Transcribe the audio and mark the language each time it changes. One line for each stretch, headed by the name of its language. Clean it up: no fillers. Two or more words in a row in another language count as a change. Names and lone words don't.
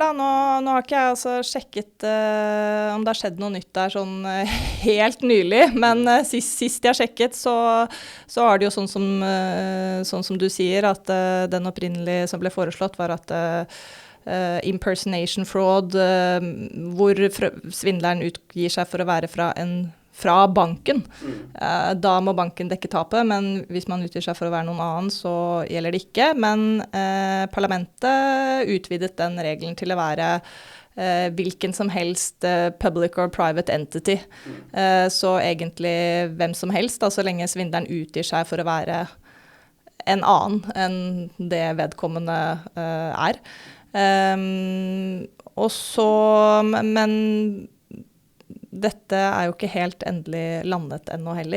Norwegian: Nå har ikke jeg altså sjekket om det har skjedd noe nytt der sånn helt nylig, men sist jeg sjekket så har det jo sånn som du sier, at den opprinnelige som ble foreslått var at
English: impersonation fraud,
Norwegian: hvor svindleren utgir seg for å være fra banken. Da må banken dekke tapet, men hvis man utgir seg for å være noen annen, så gjelder det ikke. Men parlamentet utvidet den regelen til å være hvilken som helst
English: public or private entity.
Norwegian: Så egentlig hvem som helst, da, så lenge svindleren utgir seg for å være en annen enn det vedkommende er. Men dette er jo ikke helt endelig landet ennå heller.